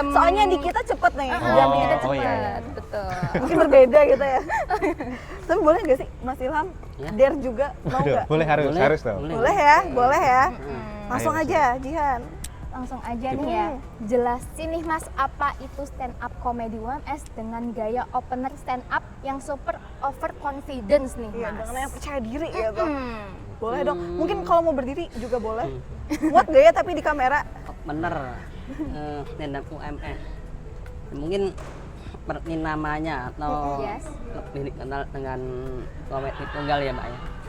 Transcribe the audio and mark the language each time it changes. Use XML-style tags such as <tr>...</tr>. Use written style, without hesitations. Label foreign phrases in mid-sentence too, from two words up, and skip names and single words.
<id>soalnya di kita cepet nih Oh. jamnya. kita Oh, cepet. iya, iya. Betul. Mungkin berbeda gitu ya. Tapi boleh nggak sih Mas Ilham? Ya. Dare juga mau Aduh, nggak? boleh harus dong. Boleh ya, boleh ya. Langsung Ayo, aja, Jihan. Langsung aja nih ya, jelasin nih Mas apa itu</id> <en>stand up comedy</en> <id>UMS dengan gaya</id> <en>opener stand up</en> <id>yang</id> <en>super over confidence</en> <id>nih Iya, Mas. dengan yang percaya diri gitu. Boleh dong. Hmm. Mungkin kalau mau berdiri juga boleh. Muat gak ya tapi di kamera? Bener,</id> <en>stand up</en> <id>UMS. Mungkin seperti namanya atau Yes. lebih dikenal dengan komedi tunggal ya Mbak ya.</id>